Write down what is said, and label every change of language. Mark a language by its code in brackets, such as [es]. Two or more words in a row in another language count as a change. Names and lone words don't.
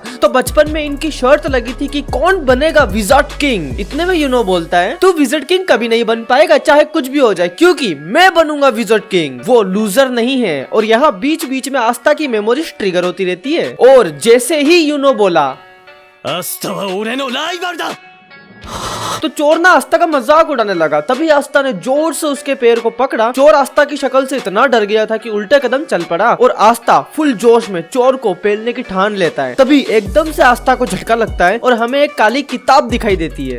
[hi] तो बचपन में इनकी शर्त लगी थी कि कौन बनेगा [en] wizard king. [hi] इतने में यूनो बोलता है, तू [en] wizard king [hi] कभी नहीं बन पाएगा चाहे कुछ भी हो जाए, क्योंकि मैं बनूंगा [en] wizard king. [hi] वो लूजर नहीं है। और यहाँ बीच बीच में आस्था की मेमोरीज ट्रिगर होती रहती है। और जैसे ही यूनो बोला [ja] 明日は俺のライバルだ。 [hi] तो चोर ना आस्था का मजाक उड़ाने लगा। तभी आस्था ने जोर से उसके पैर को पकड़ा। चोर आस्था की शक्ल से इतना डर गया था कि उल्टे कदम चल पड़ा और आस्था फुल जोश में चोर को पेलने की ठान लेता है। तभी एकदम से आस्था को झटका लगता है और हमें एक काली किताब दिखाई देती है।